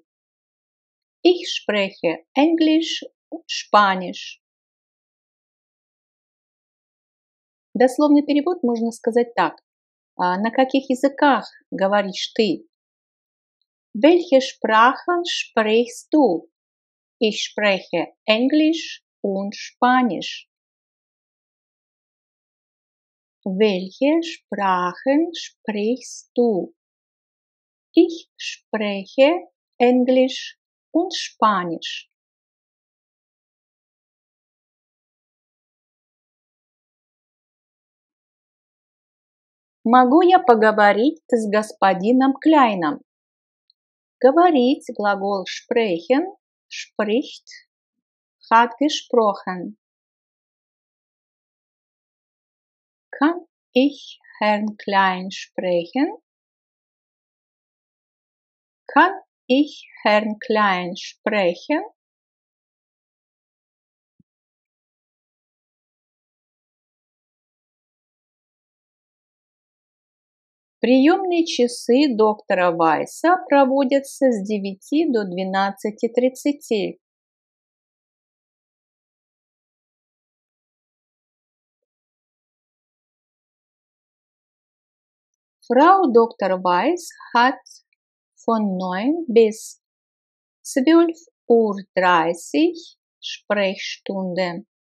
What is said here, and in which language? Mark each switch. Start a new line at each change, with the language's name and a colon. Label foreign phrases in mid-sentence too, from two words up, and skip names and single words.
German: Ich spreche Englisch und Spanisch.
Russian: Дословный перевод можно сказать так. На каких языках говоришь ты?
German: Welche Sprachen sprichst du? Ich spreche Englisch und Spanisch. Welche Sprachen sprichst du? Ich spreche Englisch und Spanisch.
Russian: Могу я поговорить с господином Кляйном? Говорить – глагол
German: sprechen, spricht, hat gesprochen. Kann ich Herrn Klein sprechen? Kann ich Herrn Klein sprechen?
Russian: Приемные часы доктора Вайса проводятся с 9 до 12:30.
German: Frau Dr. Weiss hat von 9 bis 12:30 Uhr Sprechstunde.